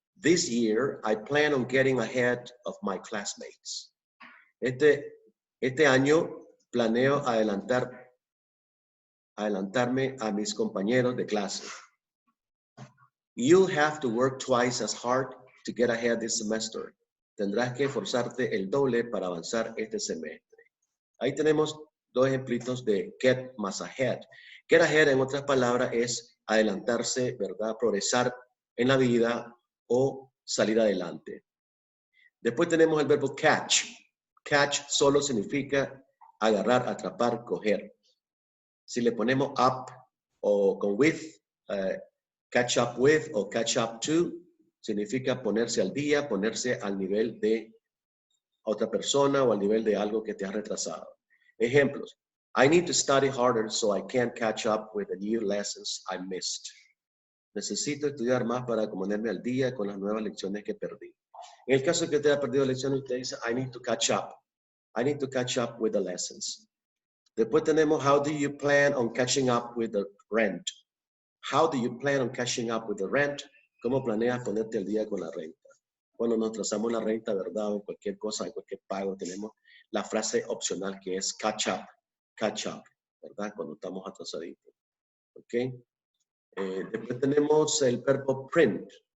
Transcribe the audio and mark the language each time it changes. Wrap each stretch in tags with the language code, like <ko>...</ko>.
<en>This year, I plan on getting ahead of my classmates.</en> <es>Este año planeo adelantarme a mis compañeros de clase.</es> <en>You'll have to work twice as hard to get ahead this semester.</en> <es>Tendrás que esforzarte el doble para avanzar este semestre. Ahí tenemos dos ejemplitos de get más ahead. Get ahead, en otras palabras, es adelantarse, ¿verdad? Progresar en la vida o salir adelante. Después tenemos el verbo catch. Catch solo significa agarrar, atrapar, coger. Si le ponemos up o con with, catch up with o catch up to, significa ponerse al día, ponerse al nivel de otra persona o al nivel de algo que te ha retrasado. Ejemplos.</es> <en>I need to study harder so I can catch up with the new lessons I missed.</en> <es>Necesito estudiar más para ponerme al día con las nuevas lecciones que perdí. En el caso que usted haya perdido lecciones, usted dice,</es> <en>I need to catch up. I need to catch up with the lessons.</en> <es>Después tenemos,</es> <en>how do you plan on catching up with the rent? How do you plan on catching up with the rent?</en> <es>¿Cómo planeas ponerte al día con la renta? Cuando nos trazamos la renta, ¿verdad? O cualquier cosa, en cualquier pago, tenemos la frase opcional que es catch up, ¿verdad? Cuando estamos atrasaditos. ¿Ok? Después tenemos el verbo print.</es>